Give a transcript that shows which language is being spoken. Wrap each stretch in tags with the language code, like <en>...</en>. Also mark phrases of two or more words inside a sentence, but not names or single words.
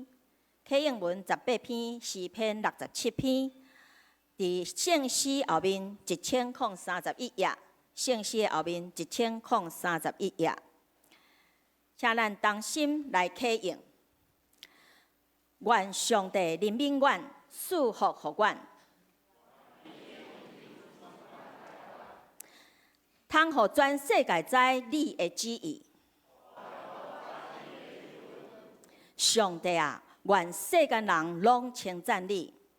<nan>启应文18篇，诗篇67篇。伫圣诗后面1031页，圣诗后面1031页。请咱同心来启应。愿上帝怜悯阮，赐福互阮。通互全世界知你的旨意。上帝啊，愿世间人拢称赞你。</nan>